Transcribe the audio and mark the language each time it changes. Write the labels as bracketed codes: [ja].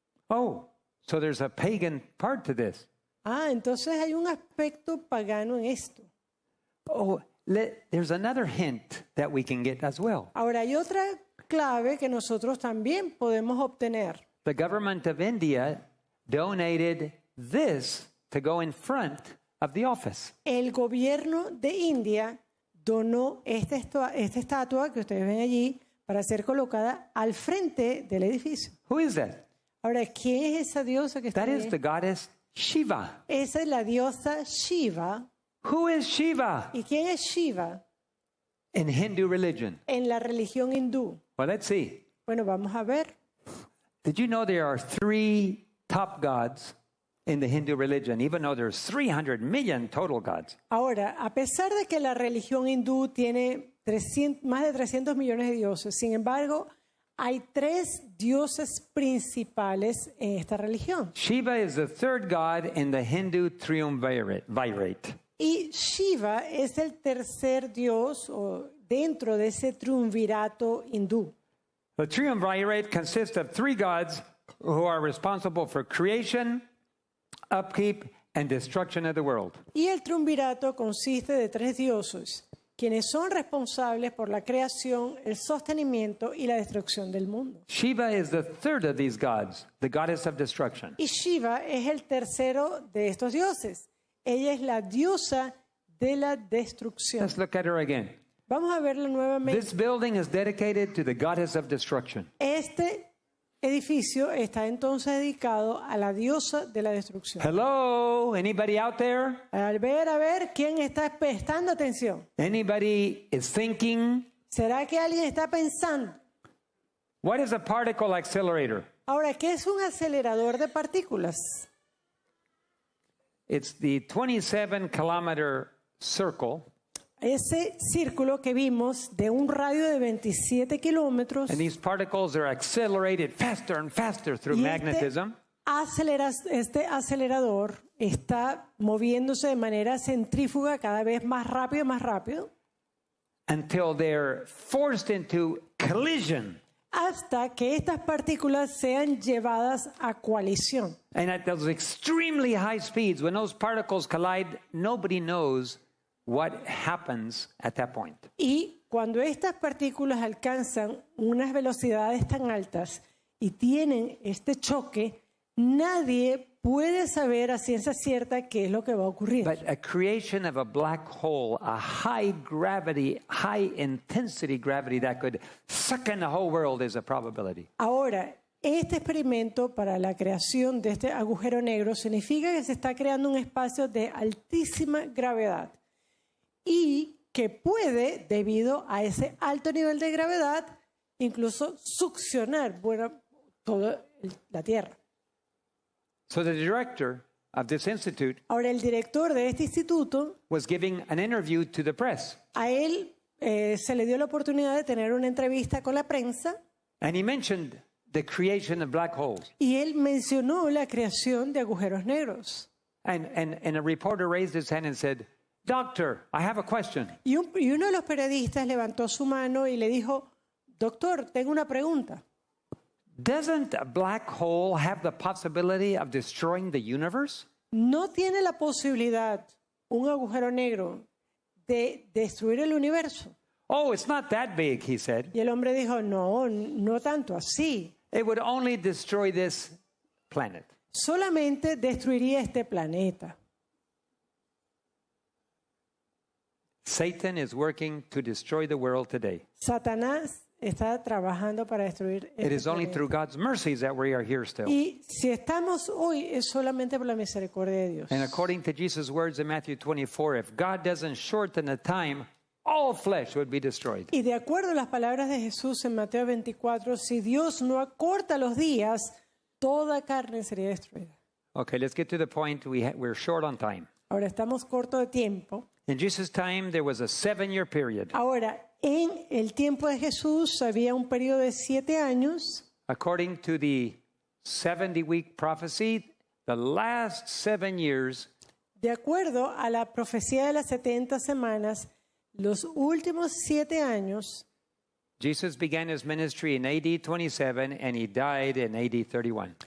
[en] Oh, so there's a pagan part to this. [es] Entonces hay un aspecto pagano en esto. [en] Oh, there's another hint that we can get as well. [es] Ahora, hay otra clave que nosotros también podemos obtener. [en] The government of India donated this to go in front of the office. [es] El gobierno de India donó esta estatua que ustedes ven allí para ser colocada al frente del edificio. [en] Who is that? [es] Ahora, ¿quién es esa diosa que está [en] That is [es] ahí? [en] the goddess Shiva. [es] Esa es la diosa Shiva. [en] Who is Shiva [es] ¿Y quién es Shiva [en] in Hindu religion? [es] en la religión hindú? [en] Well, let's see. [es] Bueno, vamos a ver. [en] Did you know there are 3 top gods in the Hindu religion, even though there's 300 million total gods? [es] Ahora, a pesar de que la religión hindú tiene más de 300 millones de dioses, sin embargo, hay 3 dioses principales en esta religión. [en] Shiva is the 3rd god in the Hindu triumvirate. [es] Y Shiva es el tercer dios o dentro de ese triunvirato hindú. [en] The triumvirate consists of 3 gods who are responsible for creation, upkeep, and destruction of the world. [es] Y el triunvirato consiste de 3 dioses, quienes son responsables por la creación, el sostenimiento y la destrucción del mundo. [en] Shiva is the 3rd of these gods, the goddess of destruction. [es] Y Shiva es el tercero de estos dioses. Ella es la diosa de la destrucción. [en] Let's look at her again. [es] Vamos a verla nuevamente. [en] This building is dedicated to the goddess of destruction. [es] Este edificio está entonces dedicado a la diosa de la destrucción. [en] Hello, anybody out there? [es] A ver, ¿quién está prestando atención? [en] Anybody is thinking? [es] ¿Será que alguien está pensando? [en] What is a particle accelerator? [es] Ahora, ¿qué es un acelerador de partículas? [en] It's the 27-kilometer circle, [es] Ese círculo que vimos de un radio de 27 kilómetros [en] and these particles are accelerated faster and faster through [es] y [en] magnetism. [es] este acelerador está moviéndose de manera centrífuga cada vez más rápido, [en] Until they're forced into collision. [es] hasta que estas partículas sean llevadas a coalición. [en] And at those extremely high speeds, when those particles collide, nobody knows what happens at that point. [es] Y cuando estas partículas alcanzan unas velocidades tan altas y tienen este choque, nadie puede saber a ciencia cierta qué es lo que va a ocurrir. [en] But a creation of a black hole, a high gravity, high intensity gravity that could suck in the whole world is a probability. [es] Ahora, este experimento para la creación de este agujero negro significa que se está creando un espacio de altísima gravedad y que puede, debido a ese alto nivel de gravedad, incluso succionar toda la Tierra. [en] So the director of this institute [es] Ahora, el director de este instituto, [en] was giving an interview to the press. [es] a él se le dio la oportunidad de tener una entrevista con la prensa [en] And he mentioned the creation of black holes. [es] y él mencionó la creación de agujeros negros. [en] And a reporter raised his hand and said, Doctor, I have a question. [es] Y uno de los periodistas levantó su mano y le dijo, doctor, tengo una pregunta. [en] Doesn't a black hole have the possibility of destroying the universe? [es] ¿No tiene la posibilidad un agujero negro de destruir el universo? [en] Oh, it's not that big, he said. [es] Y el hombre dijo, no tanto así. [en] It would only destroy this planet. [es] Solamente destruiría este planeta. [en] Satan is working to destroy the world today. [es] Satanás está trabajando para destruir [en] It [es] este [en] is only [es] planeta. [en] through God's mercies that we are here still. [es] Y si estamos hoy es solamente por la misericordia de Dios. [en] And according to Jesus' words in Matthew 24, if God doesn't shorten the time, all flesh would be destroyed. [es] Y de acuerdo a las palabras de Jesús en Mateo 24, si Dios no acorta los días, toda carne sería destruida. [en] Okay, let's get to the point. We're short on time. [es] Ahora estamos corto de tiempo. [en] In Jesus' time, there was a 7-year period. [es] Ahora, en el tiempo de Jesús había un periodo de 7 años. [en] According to the 70-week prophecy, the last 7 years [es] De acuerdo a la profecía de las 70 semanas, los últimos 7 años, [en] Jesus began his ministry in AD 27 and he died in AD 31.